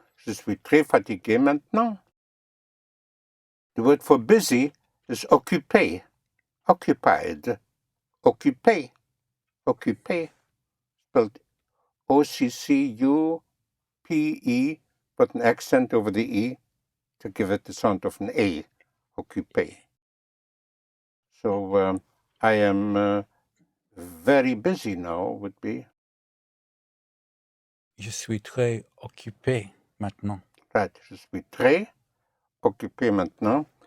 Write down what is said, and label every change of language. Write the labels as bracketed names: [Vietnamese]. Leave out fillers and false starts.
[French] Je suis très fatigué maintenant. [English] The word for busy is occupé. Occupied. Occupé. Occupé. Spelled O-C-C-U-P-E, but an accent over the E to give it the sound of an A. Occupé. So I am very busy now would be. [French] Je suis très occupé maintenant. [English] Right. [French] Je suis très occupé maintenant.